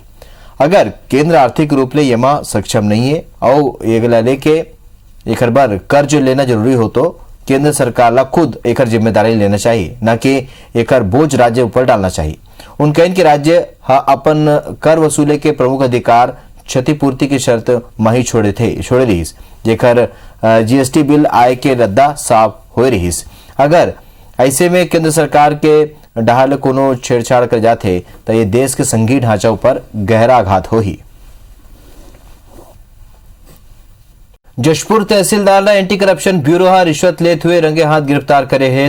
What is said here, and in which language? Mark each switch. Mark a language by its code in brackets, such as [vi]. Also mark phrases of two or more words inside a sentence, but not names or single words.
[hne] अगर केंद्र आर्थिक रूप ले येमा सक्षम नहीं है और ये लेके एक बार कर्ज लेना जरूरी हो तो केंद्र सरकार ला खुद एकर जिम्मेदारी लेना चाहिए, न कि एकर बोझ राज्य ऊपर डालना चाहिए। उन कहन कि राज्य अपन कर वसूले के प्रमुख अधिकार क्षतिपूर्ति की शर्त माही छोड़े रहीस, जेकर जीएसटी बिल आय के रद्दा साफ हो रहीस। अगर ऐसे में केंद्र सरकार के डहाल कोनो छेड़छाड़ कर जाते तो ये देश के संघीय ढांचा पर गहरा आघात हो ही। जशपुर तहसीलदार ला एंटी करप्शन ब्यूरो हा रिश्वत लेते हुए रंगे हाथ गिरफ्तार करे है।